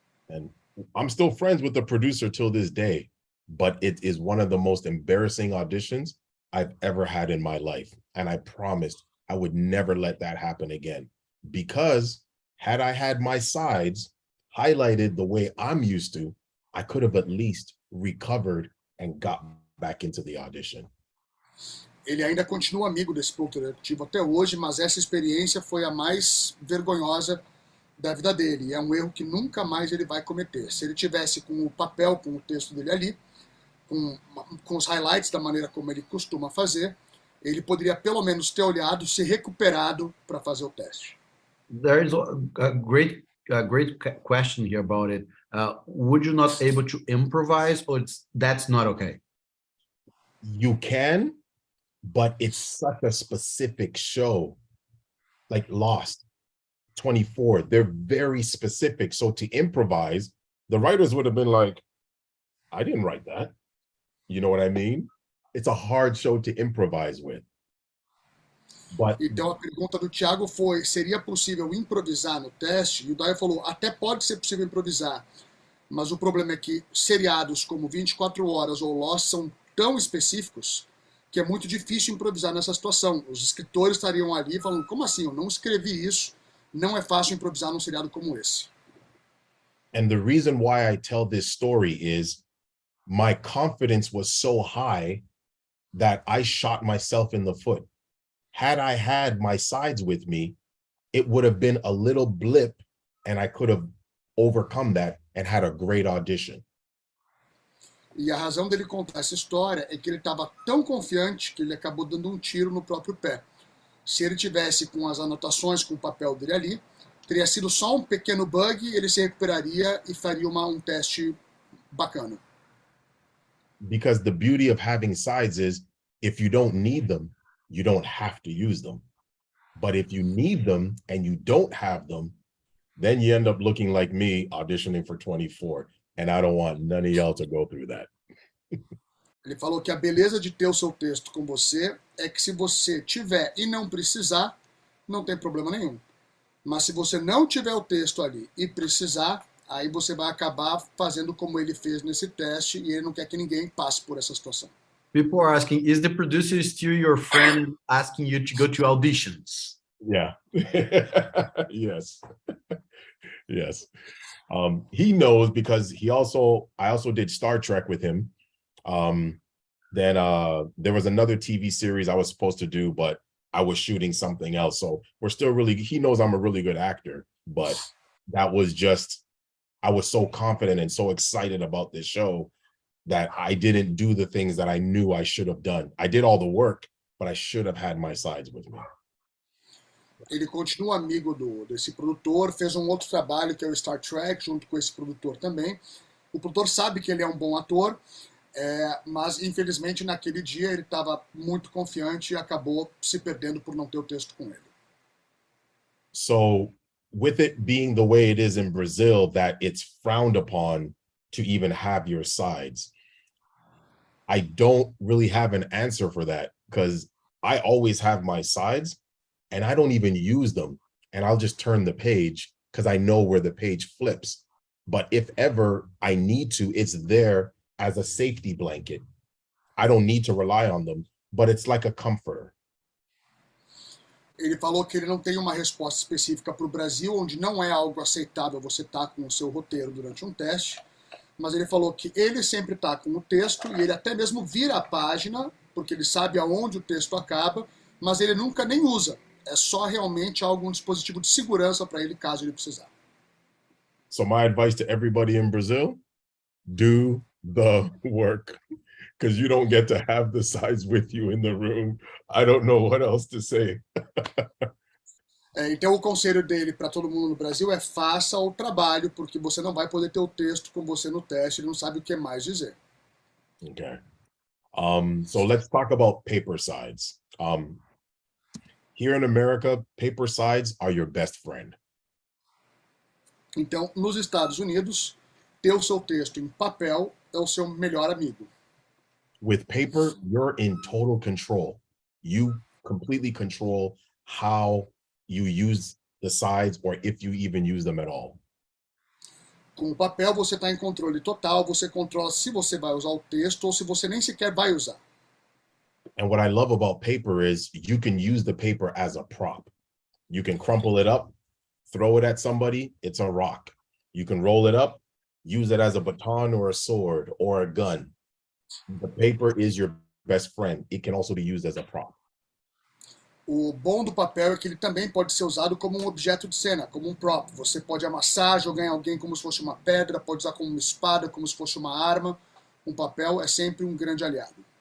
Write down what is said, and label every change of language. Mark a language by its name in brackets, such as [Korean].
[English] And I'm still friends with the producer till this day, but it is one of the most embarrassing auditions I've ever had in my life. And I promised I would never let that happen again, because had I had my sides highlighted the way I'm used to, I could have at least recovered and got back into the audition. [Portuguese] Ele ainda continua amigo desse produtor executivo até hoje, mas essa experiência foi a mais vergonhosa da vida dele. E é um erro que nunca mais ele vai cometer. Se ele tivesse com o papel, com o texto dele ali, com os highlights da maneira como ele costuma fazer, ele poderia pelo menos ter olhado, se recuperado para fazer o teste. [English] There is a great question here about it. Would you not able to improvise, or that's not okay? You can, but it's such a specific show, like Lost, 24. They're very specific. So to improvise, the writers would have been like, I didn't write that. You know what I mean? It's a hard show to improvise with. But [Portuguese] então a pergunta do Thiago foi, seria possível improvisar no teste? E o Dayo falou, até pode ser possível improvisar, mas o problema é que seriados como 24 Horas ou Lost são tão específicos que é muito difícil improvisar nessa situação. Os escritores estariam ali falando, como assim? Eu não escrevi isso. Não é fácil improvisar num seriado como esse. [English] And the reason why I tell this story is my confidence was so high that I shot myself in the foot. Had I had my sides with me, it would have been a little blip and I could have overcome that and had a great audition. [Portuguese] E a razão dele contar essa história é que ele estava tão confiante que ele acabou dando um tiro no próprio pé. Se ele tivesse com as anotações, com o papel dele ali, teria sido só um pequeno bug, ele se recuperaria e faria um teste bacana. [English] Because the beauty of having sides is if you don't need them, you don't have to use them. But if you need them and you don't have them, then you end up looking like me auditioning for 24. And I don't want none of y'all to go through that. [Portuguese] Ele falou que a beleza de ter o seu texto com você é que se você tiver e não precisar, não tem problema nenhum. Mas se você não tiver o texto ali e precisar, aí você vai acabar fazendo como ele fez nesse teste e ele não quer que ninguém passe por essa situação. [English] People are asking, is the producer still your friend asking you to go to auditions? Yeah. Yes. Yes. He knows because I also did Star Trek with him. Then there was another TV series I was supposed to do, but I was shooting something else. So he knows I'm a really good actor, but that was just, I was so confident and so excited about this show that I didn't do the things that I knew I should have done. I did all the work, but I should have had my sides with me. [Portuguese] Ele continua amigo desse produtor, fez um outro trabalho que é o Star Trek, junto com esse produtor também. O produtor sabe que ele é um bom ator, mas infelizmente naquele dia ele estava muito confiante e acabou se perdendo por não ter o texto com ele. [English] So with it being the way it is in Brazil, that it's frowned upon to even have your sides, I don't really have an answer for that because I always have my sides and I don't even use them. And I'll just turn the page because I know where the page flips. But if ever I need to, it's there as a safety blanket. I don't need to rely on them, but it's like a comforter. [Portuguese] Ele falou que ele não tem uma resposta específica para o Brasil, onde não é algo aceitável você estar com o seu roteiro durante um teste, mas ele falou que ele sempre está com o texto e ele até mesmo vira a página, porque ele sabe aonde o texto acaba, mas ele nunca nem usa. É só realmente algum dispositivo de segurança para ele, caso ele precisar. [English] So my advice to everybody in Brazil, do the work, because you don't get to have the sides with you in the room. I don't know what else to say. [Portuguese] Então o conselho dele para todo mundo no Brasil é faça o trabalho, porque você não vai poder ter o texto com você no teste, ele não sabe o que mais dizer. [English] Okay. So let's talk about paper sides. Here in America, paper sides are your best friend. [Portuguese] Então, nos Estados Unidos, ter o seu texto em papel é o seu melhor amigo. [English] With paper, you're in total control. You completely control how you use the sides or if you even use them at all. [Portuguese] Com o papel, você está em controle total, você controla se você vai usar o texto ou se você nem sequer vai usar. [English] And what I love about paper is you can use the paper as a prop. You can crumple it up, throw it at somebody, it's a rock. You can roll it up, use it as a baton or a sword or a gun. The paper is your best friend. It can also be used as a prop. [Portuguese] O bom do papel é que ele também pode ser usado como um objeto de cena, como um prop. Você pode amassar, jogar em alguém como se fosse uma pedra, pode usar como uma espada, como se fosse uma arma. Um papel é sempre um grande aliado.